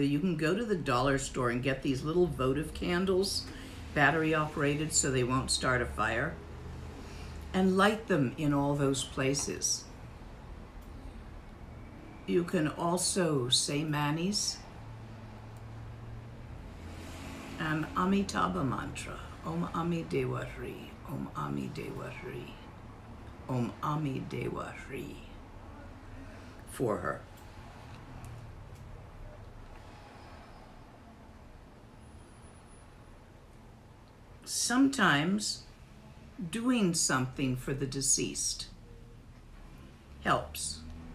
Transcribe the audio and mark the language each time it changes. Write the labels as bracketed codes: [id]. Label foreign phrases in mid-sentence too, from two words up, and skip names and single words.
[en] You can go to the dollar store and get these little votive candles, battery operated, so they won't start a fire, and light them in all those places. You can also say manis and Amitabha mantra, [bo] Om Ami Dewa Hri, Om Ami Dewa Hri, Om Ami Dewa Hri, [en] for her. Sometimes doing something for the deceased helps.